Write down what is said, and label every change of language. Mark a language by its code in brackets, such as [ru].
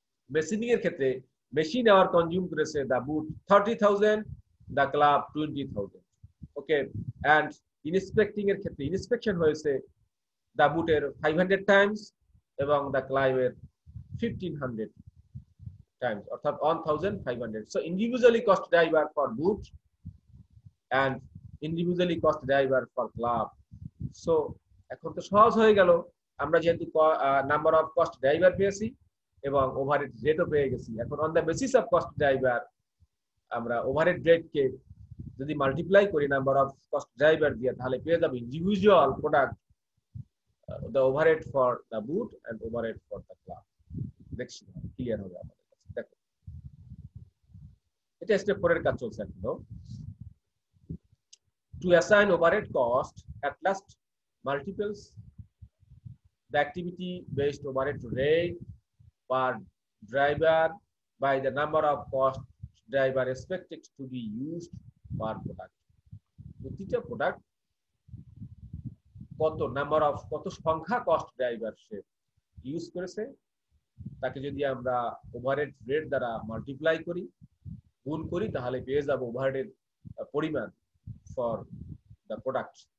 [bn] Machining এর ক্ষেত্রে machine hour consume করেছে the boot 30,000, the club 20,000। Okay, and inspecting এর ক্ষেত্রে ইন্সপেকশন হয়েছে দ্য বুটের 500 টাইমস এবং দ্য ক্লাবের 1500 times, অর্থাৎ 1500। [en] So individually cost driver for boot and individually cost driver for club. [bn] So এখন তো সহজ হয়ে গেল, আমরা যেহেতু নাম্বার অফ কস্ট ড্রাইভার পেয়েছি এবং ওভারহেড রেটও পেয়ে গেছি। এখন [en] on the basis of cost driver [bn] আমরা ওভারহেড রেটকে যদি মাল্টিপ্লাই করি নাম্বার অফ কস্ট ড্রাইভার দিয়ে, তাহলে পেয়ে যাবো individual product, the overhead for the boot and overhead for the club. দেখছি ক্লিয়ার হবে আমাদের কাছে। দেখো এটা স্টেপ 4 এর কাজ চলছে এখন। [en] To assign overhead cost at last multiples the activity based overhead rate per driver by the number of cost driver expected to be used per product. [bn] প্রতিটা প্রোডাক্ট কত নাম্বার অফ, কত সংখ্যা কস্ট ড্রাইভার সে use করেছে, তাকে যদি আমরা overhead rate দ্বারা multiply করি, গুণ করি, তাহলে পেয়ে যাব ওভারহেডের পরিমাণ [en] For the product.